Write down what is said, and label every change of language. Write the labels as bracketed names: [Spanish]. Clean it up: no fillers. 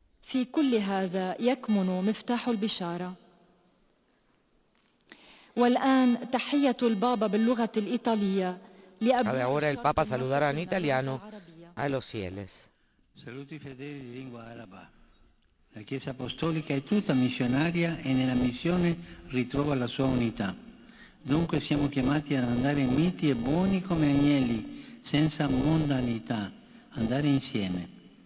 [Arabic] في كل هذا يكمن مفتاح البشارة. والآن تحية البابا باللغة الإيطالية لأبناء [Spanish] Ahora el Papa saludará en italiano a los fieles. [Italian] Saluti fedeli di lingua araba. La Chiesa Apostolica è tutta missionaria e nella missione ritrova la sua unità. Dunque siamo chiamati ad andare miti e buoni come agnelli, senza mondanità, andare insieme.